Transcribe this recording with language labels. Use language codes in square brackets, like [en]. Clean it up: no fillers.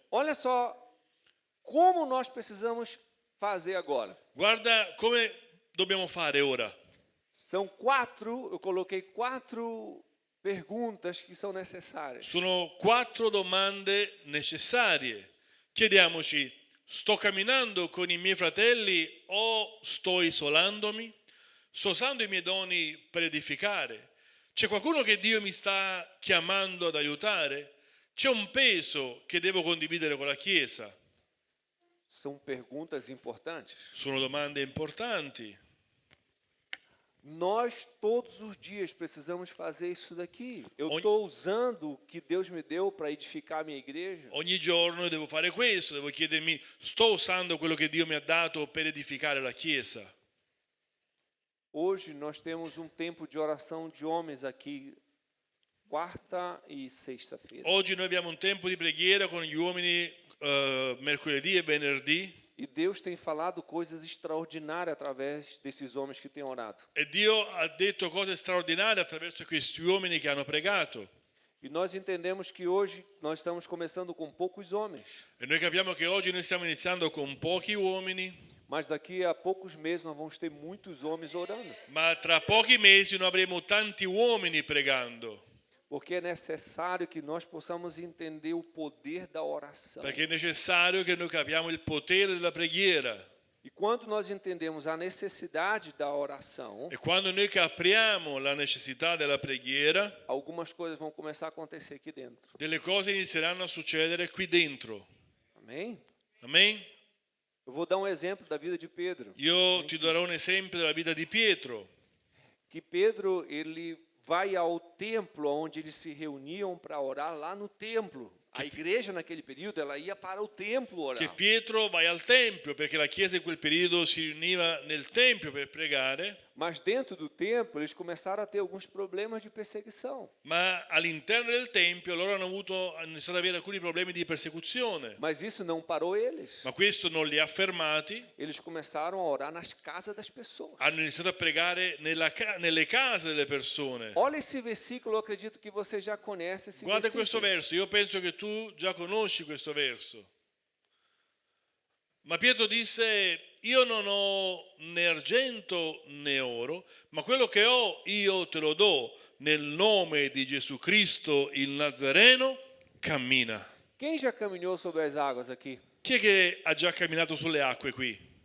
[pt] Olha só como nós precisamos fazer agora. [it] Guarda come dobbiamo fare ora. [pt] São 4, eu coloquei 4 perguntas que são necessárias. [it] Sono 4 domande necessarie. Chiediamoci, sto camminando con i miei fratelli o sto isolandomi? Sto usando i miei doni per edificare? C'è qualcuno che Dio mi sta chiamando ad aiutare? C'è un peso che devo condividere con la Chiesa? [pt] São perguntas importantes. [it] Sono domande importanti. [pt] Nós todos os dias precisamos fazer isso daqui. Eu [it] Ogni- [pt] estou usando o que Deus me deu para edificar a minha igreja. [it] Ogni giorno devo fare questo, devo chiedermi, sto usando quello che Dio mi ha dato per edificare la Chiesa? [pt] Hoje nós temos um tempo de oração de homens aqui, quarta e sexta-feira. [it] Oggi noi abbiamo un tempo di preghiera con gli uomini mercoledì e venerdì [pt] E Deus tem falado coisas extraordinárias através desses homens que têm orado. [it] e Dio ha detto cose straordinarie attraverso questi uomini che hanno pregato. [pt] E nós entendemos que hoje nós estamos começando com poucos homens, [it] E noi capiamo che oggi noi stiamo iniziando con pochi uomini, [pt] mas daqui a poucos meses nós vamos ter muitos homens orando, [it] ma tra pochi mesi noi avremo tanti uomini pregando, [pt] porque é necessário que nós possamos entender o poder da oração. [it] perché è necessario che noi capiamo il potere della preghiera. [pt] E quando nós entendemos a necessidade da oração, [it] E quando noi capiamo la necessità della preghiera, [pt] algumas coisas vão começar a acontecer aqui dentro. [it] delle cose inizieranno a succedere qui dentro. [pt] Amém? [it] Amen? [pt] Eu Eu vou dar um exemplo da vida de Pedro. [it] Io ti darò un esempio della vita di Pietro, [pt] Que Pedro, ele vai ao templo onde eles se reuniam para orar lá no templo. A igreja naquele período, ela ia para o templo [it] che [pt] orar. [it] Pietro vai al Tempio, perché la Chiesa in quel periodo si riuniva nel Tempio per pregare, [pt] Mas dentro do templo, eles começaram a ter alguns problemas de perseguição. [it] ma all'interno del Tempio loro hanno iniziato ad avere alcuni problemi di persecuzione. [pt] Mas isso não parou eles. [it] Ma questo non li ha fermati, [pt] Eles começaram a orar nas casas das pessoas. [it] hanno iniziato a pregare nelle case delle persone. [pt] Olha esse versículo, eu acredito que você já conhece esse [it] Guarda questo [pt] versículo. [it] verso, io penso che tu già conosci questo verso. Ma Pietro disse, io non ho né argento né oro, ma quello che ho io te lo do nel nome di Gesù Cristo il Nazareno, cammina. Quem já caminhou sobre as águas aqui? Chi è che ha già camminato sulle acque qui?